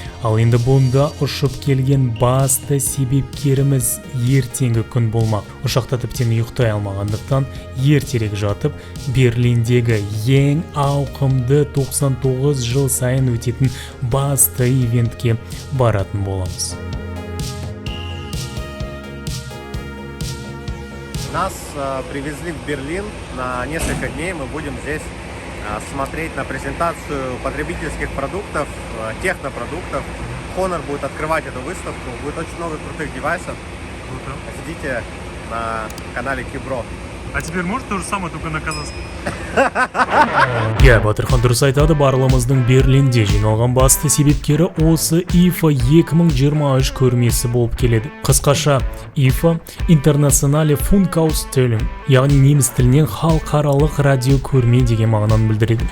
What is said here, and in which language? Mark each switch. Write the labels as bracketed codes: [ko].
[kk] Ал енді бұнда ұшып келген басты себепкеріміз ертеңгі күн болмақ. Ұшақта тіптен ұйықтай алмағандықтан ертерек жатып, Берлиндегі ең ауқымды 99 жыл сайын өтетін басты ивентке баратын боламыз. [ru] Нас привезли в Берлин на несколько дней. Мы будем здесь смотреть на презентацию потребительских продуктов, технопродуктов. Honor будет открывать эту выставку. Будет очень много крутых девайсов. Ждите на канале Кибро. А теперь может то же самое, только на казахском? [kk] Батырхан дұрыс айтады, барлығымыздың Берлинде жиналған басты себепкері осы IFA 2023 көрмесі болып келеді. Қысқаша, IFA Internationale Funkausstellung, яғни неміс тілінен халықаралық радио көрме деген мағынаны білдіреді.